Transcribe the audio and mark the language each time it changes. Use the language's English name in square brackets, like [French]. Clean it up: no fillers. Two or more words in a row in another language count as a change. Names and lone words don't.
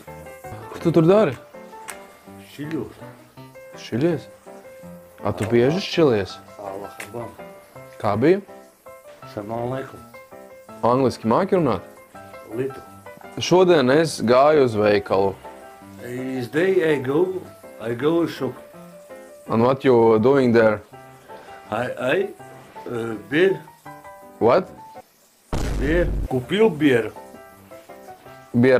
[Latvian] Ko tu tur dari? Šķiļos. Šķiļies? A, tu bieži šķilies? Allaham. Kā bija? [Arabic] سلام عليكم. [Latvian] Angliski māki runāt? Little. Šodien es gāju uz veikalu. [English] This day I go shop. And what you doing there? Beer. What? Beer. Купил beer. Beer.